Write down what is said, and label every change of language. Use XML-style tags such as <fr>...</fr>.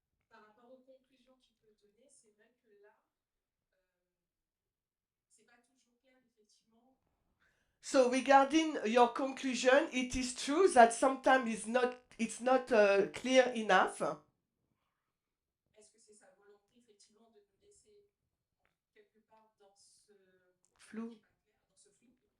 <fr>Alors, par rapport aux conclusions qu'il peut donner, c'est vrai que là, c'est pas toujours clair, effectivement.</fr> <en>So regarding your conclusion, it is true that sometimes it's not clear enough.</en> <fr>Est-ce que c'est sa volonté, effectivement, de nous laisser quelque part dans ce Flou. qui est pas clair, dans ce flou?</fr>